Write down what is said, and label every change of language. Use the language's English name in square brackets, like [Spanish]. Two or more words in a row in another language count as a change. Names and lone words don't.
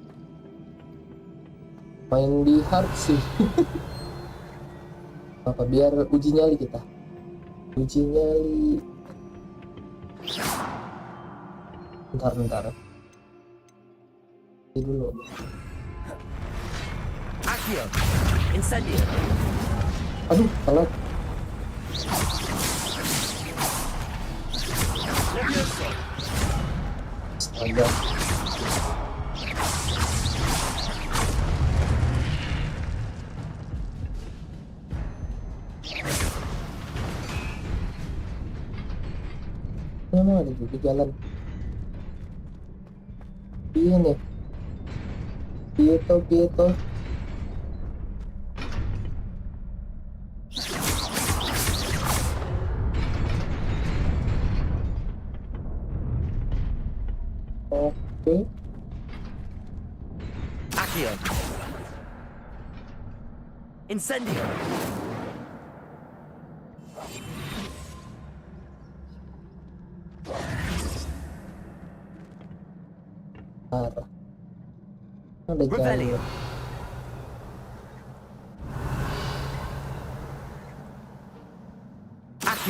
[Indonesian] Main di hard sih. Apa biar uji nyali kita. Uji nyali. Bentar. Ini dulu. Accio. Incendio. Aduh, salah. Astaga. Memang ada juga jalan. Iya nih. Pieto. Oke. Accio. Incendio. Parah. Ada jalan. Rebellion. Accio.